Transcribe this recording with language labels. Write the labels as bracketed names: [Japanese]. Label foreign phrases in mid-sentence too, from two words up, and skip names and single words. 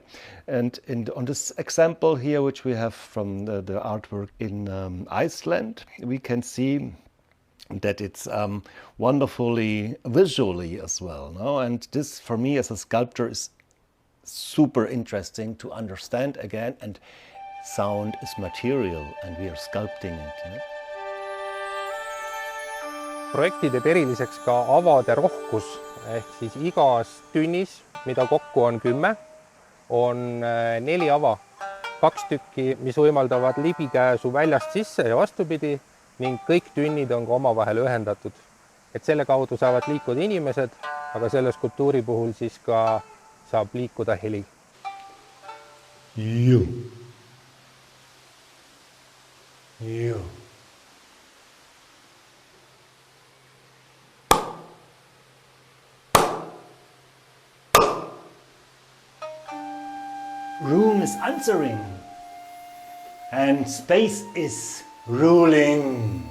[English] And on this example here, which we have from the artwork in Iceland, we can see that it's wonderfully visually as well. No? And this, for me as a sculptor, is super interesting to understand again. And sound is material and we are sculpting it. No? [Estonian] Projekti teeb eriliseks ka avade rohkus, ehk siis igas tünnis, mida kokku on 10, on 4 ava, 2 tükki, mis võimaldavad libikäesu väljast sisse ja vastupidi, ning kõik tünnid on ka omavahel ühendatud. Et selle kaudu saavad liikuda inimesed, aga selle skulptuuri puhul siis ka saab liikuda heli. [English] You. Room is answering and space is ruling.